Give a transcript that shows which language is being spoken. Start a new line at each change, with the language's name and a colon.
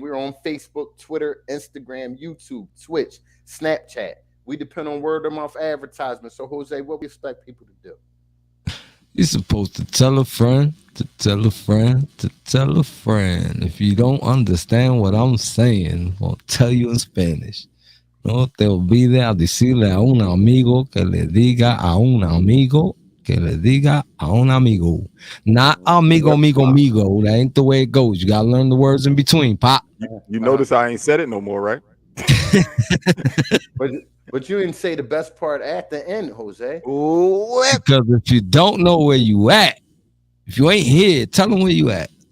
English: We're on Facebook, Twitter, Instagram, YouTube, Twitch, Snapchat. We depend on word of mouth advertisement. So, Jose, what we expect people to do? You're supposed to tell a friend, to tell a friend, to tell a friend. If you don't understand what I'm saying, I'll tell you in Spanish.
Spanish: No te olvides a decirle a un amigo que le diga a un amigo que le diga a un amigo.
English: Not amigo, amigo, amigo. That ain't the way it goes. You gotta learn the words in between, Pop. You notice I ain't said it no more, right? But you didn't say the best part at the end, Jose. Because if you don't know where you at, if you ain't here, tell them where you at.